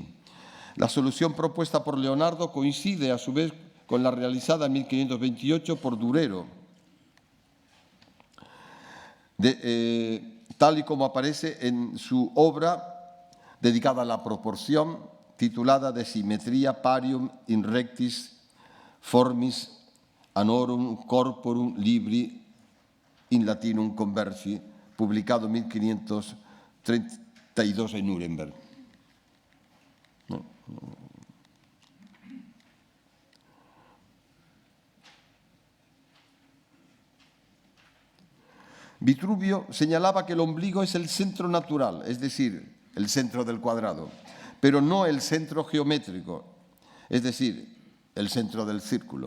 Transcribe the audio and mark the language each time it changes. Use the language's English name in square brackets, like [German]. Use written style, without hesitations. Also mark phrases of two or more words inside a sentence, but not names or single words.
[Spanish] La solución propuesta por Leonardo coincide a su vez con la realizada en 1528 por Durero, tal y como aparece en su obra dedicada a la proporción, titulada De Symmetria Parium in Rectis Formis Anorum Corporum Libri in Latinum Conversi, publicado en 1532 en Nuremberg. Vitruvio señalaba que el ombligo es el centro natural, es decir, el centro del cuadrado, pero no el centro geométrico, es decir, el centro del círculo.